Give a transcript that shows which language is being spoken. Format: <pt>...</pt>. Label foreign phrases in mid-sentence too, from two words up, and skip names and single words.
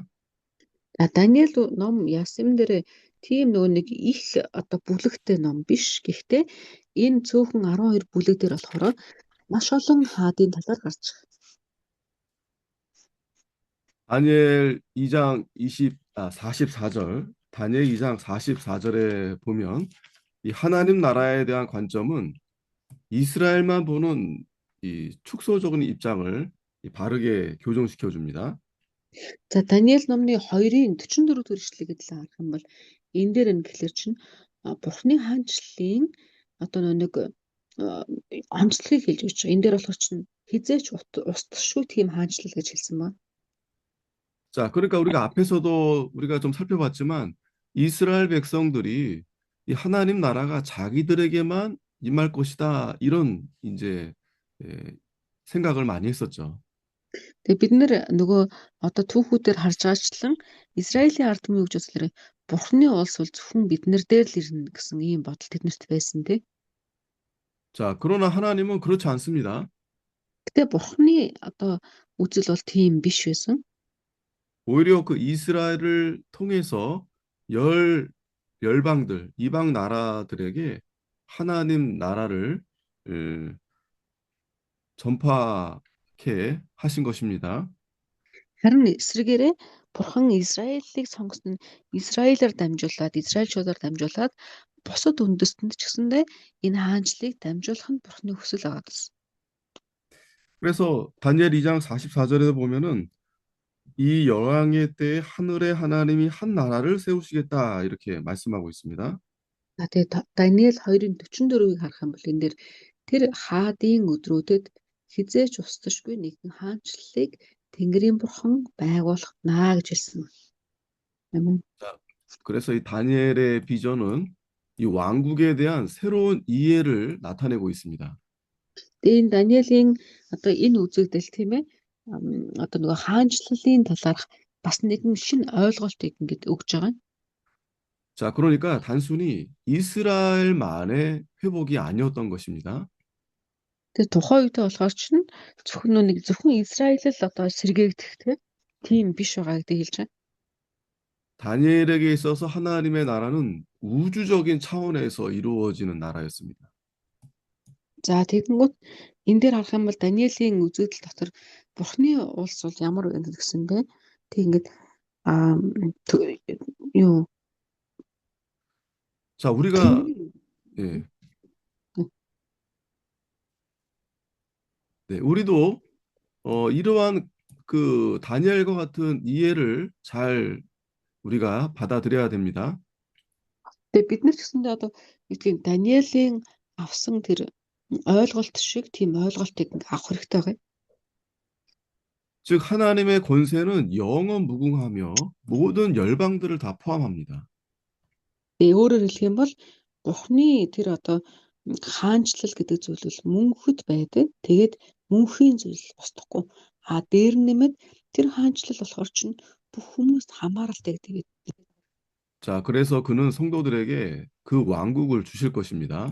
<mn>Даниэл ном ясам дээр тийм нөгөө нэг их одоо бүлэгтэй ном биш. Гэхдээ энэ цөөхөн 12 бүлэг дээр болохоор маш олон хаадын талаар гарч байгаа.</mn> <ko>다니엘 2장 44절, 다니엘 2장 44절에 보면 이 하나님 나라에 대한 관점은 이스라엘만 보는 이 축소적인 입장을 바르게 교정시켜 줍니다.</ko> <mn>За Даниэл номны 2-ын 44 дэх эшлэгийг л харах юм бол энэ дээр нь гэхэлэр чинь Бурхны хаанчлалын одоо нэг онцлогийг хэлж өгч байгаа. Энэ дээр болохоор чинь хизээч устдагшгүй тийм хаанчлал гэж хэлсэн ба.</mn> <ko>자, 그러니까 우리가 앞에서도 우리가 좀 살펴봤지만 이스라엘 백성들이 이 하나님 나라가 자기들에게만 임할 것이다 이런 이제 예, 생각을 많이 했었죠.</ko> <mn>Тэгээ бид нэр нөгөө одоо түүхүүдээр харж байгаачлан Израилийн ард түмний гэж үзлээрээ Бурхны улс бол зөвхөн биднэр дээр л ирнэ гэсэн ийм бодол тэднэрт байсан тий.</mn> <ko>자, 그러나 하나님은 그렇지 않습니다.</ko> <mn>Гэтэ Бурхны одоо үзэл бол тийм биш байсан.</mn> <ko>오히려 그 이스라엘을 통해서 열 열방들, 이방 나라들에게 하나님 나라를 전파케 하신 것입니다.</ko> <mn>Харин эсрэгээрээ Бурхан Израилийг сонгосон нь Израилаар дамжуулаад, Израильчуудаар дамжуулаад бусад үндэстэнд ч гэсэндээ энэ хаанчлалыг дамжуулах нь Бурханы хүсэл байгаа гэсэн.</mn> <ko>그래서 다니엘 2장 44절에 보면은 이 여왕의 때에 하늘의 하나님이 한 나라를 세우시겠다 이렇게 말씀하고 있습니다.</ko> <mn>За тэгээ Даниэл 2-ын 44-ийг харах юм бол энэ дээр тэр хаадын өдрүүдэд хизээч устдашгүй нэгэн хаанчлалыг Тэнгэрийн Бурхан байгуулах наа гэж хэлсэн. Амен.</mn> <ko>그래서 이 다니엘의 비전은 이 왕국에 대한 새로운 이해를 나타내고 있습니다.</ko> <mn>Тэгээ энэ Даниэлийн одоо энэ үзэгдэл тийм ээ одоо нөгөө хаанчлалын талаарх бас нэгэн шинэ ойлголтыг ингэж өгж байгаа.</mn> <ko>자, 그러니까 단순히 이스라엘만의 회복이 아니었던 것입니다.</ko> <mn>Тэгээ тухайн үедээ болохоор чинь зөвхөн Израиль л одоо сэргээгдэх тийм биш байгаа гэдэг хэлж байгаа.</mn> <ko>다니엘에게 있어서 하나님의 나라는 우주적인 차원에서 이루어지는 나라였습니다.</ko> <mn>За тэгэнгүүт энэ дээр харах юм бол Даниэлийн үзэгдэл дотор Бурхны улс бол ямар вэ гэсэндээ тэг ингээд юу</mn> <ko>자, 우리가 예. 네, 우리도 이러한 그 다니엘과 같은 이해를 잘 우리가 받아들여야 됩니다.</ko> <mn>Тэгээ бид нар ч гэсэндээ одоо тийм Даниэлийн авсан тэр ойлголт шиг тийм ойлголтыг авах хэрэгтэй байгаа.</mn> <ko>즉 하나님의 권세는 영원 무궁하며 모든 열방들을 다 포함합니다.</ko> <mn>Тэгээ өөрөөр хэлэх юм бол Бурхны тэр одоо хаанчлал гэдэг зүйл бол мөнхөд байдаг. Тэгээд мөнхийн зүйл устдахгүй. Дээр нэмээд тэр хаанчлал болохоор чинь бүх хүмүүст хамааралтай гэдэг.</mn> <ko>자, 그래서 그는 성도들에게 그 왕국을 주실 것입니다.</ko>